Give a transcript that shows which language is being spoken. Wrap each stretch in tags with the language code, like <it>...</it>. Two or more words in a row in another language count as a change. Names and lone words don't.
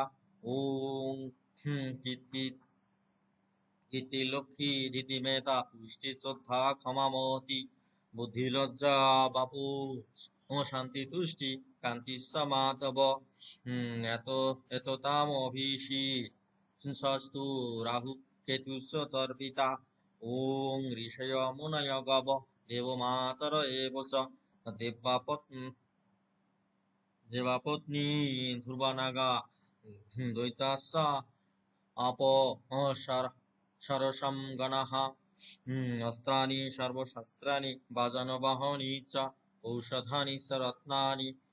<sa>ওং কীর্তি লক্ষ্মী ধীতি মেধা পুষ্টি শ্রদ্ধা ক্ষমা মহতি বুদ্ধি লজ্জা বাপু শান্তি তুষ্টি কান্তি সমাতব এত এততাম অভিষি সস্তু রাহু কেতুস্য তর্পিতা ওং ঋষয় মুনয় গব দেবমাতর এব চ দেবাপত্নী ধ্রুবানাগা দৈতাস্য আপ সরসম গণঃ অস্ত্রাণি সর্বশস্ত্রাণি বাজনবাহনি চ ঔষধানি চ রত্নানি</sa>